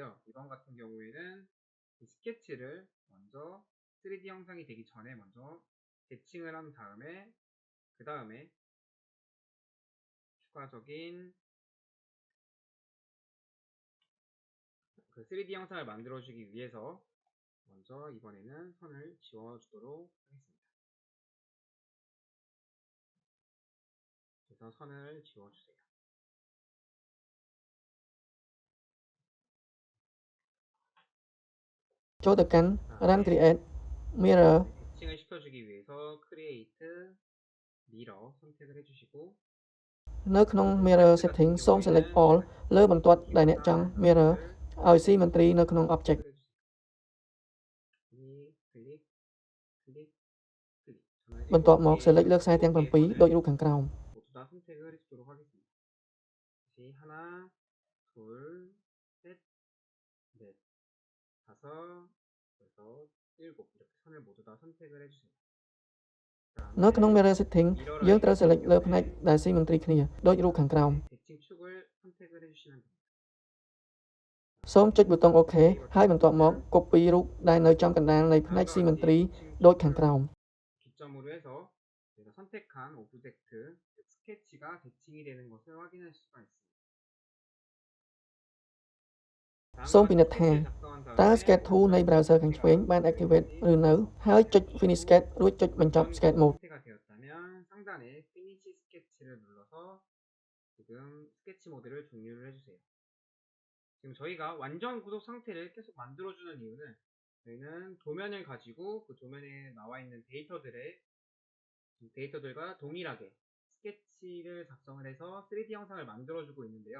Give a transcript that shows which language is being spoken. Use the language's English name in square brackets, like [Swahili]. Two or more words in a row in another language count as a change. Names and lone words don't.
[Korean] 이번 같은 경우에는 이 스케치를 먼저 3D 형상이 되기 전에 먼저 대칭을 한 다음에 그 다음에 추가적인 그 3D 형상을 만들어주기 위해서 먼저 이번에는 선을 지워주도록 하겠습니다. 그래서 선을 지워주세요. [Khmer] ចូលទៅកាន់ [English] run create mirror [Korean] 대칭을 시켜주기 위해서 [English] create mirror [Korean] 선택을 해주시고 [Khmer] នៅក្នុង [English] mirror setting [Khmer] សូម [English] select all [Khmer] លើបន្ទាត់ដែលអ្នកចង់ mirror ឲ្យ symmetry នៅក្នុង object [Korean] 클릭 [Khmer] បន្ទាប់មក select លើខ្សែទាំង 7 ដូចរូបខាងក្រោម [Korean] 모두 다 선택을 해주도록 하겠습니다. 다시 하나, 둘, 셋, 넷, 다섯, 여섯, 일곱 이렇게 선을 모두 다 선택을 해주세요. [Khmer] នៅក្នុង [English] mirror setting [Khmer] យើងត្រូវ select លើផ្នែកដែល symmetry គ្នាដូចរូបខាងក្រោម [Korean] 대칭 축을 선택을 해주시면 됩니다. [Khmer] សូមចុចប៊ូតុង OK ហើយបន្ទាប់មក copy រូបដែលនៅចំកណ្ដាលនៃផ្នែក symmetry ដូចខាងក្រោម [Korean] 기점으로 해서 저희가 선택한 오브젝트 스케치가 대칭이 되는 것을 확인할 수가 있습니다. [Khmer] សូមពិនិត្យថាតើ [English] sketch tool [Khmer] នៃ browser ខាងឆ្វេងបាន activate ឬនៅហើយចុច [English] finish sketch [Khmer] រួចចុចបញ្ចប់ [English] sketch mode [Korean] 상태가 되었다면 상단에 [English] finish sketch [Korean] 를 눌러서 지금 스케치 모드를 종료를 해주세요. 지금 저희가 완전 구속 상태를 계속 만들어주는 이유는 저희는 도면을 가지고 그 도면에 나와 있는 데이터들과 동일하게 스케치를 작성을 해서 3D 형상을 만들어주고 있는데요.